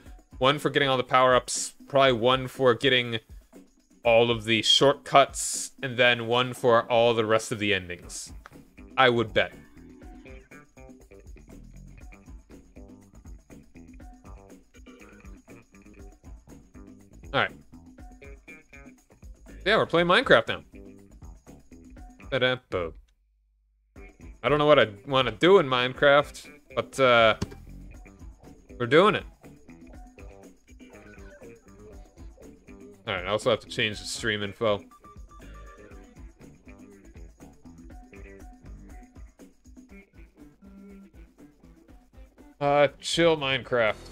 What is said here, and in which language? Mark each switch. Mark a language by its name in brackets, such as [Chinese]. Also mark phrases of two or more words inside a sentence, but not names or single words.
[English] One for getting all the power-ups, probably one for getting all of the shortcuts, and then one for all the rest of the endings. I would bet. Alright. Yeah, we're playing Minecraft now. Ba-da-bo. I don't know what I want to do in Minecraft, but, we're doing it. Alright, I also have to change the stream info. Chill Minecraft.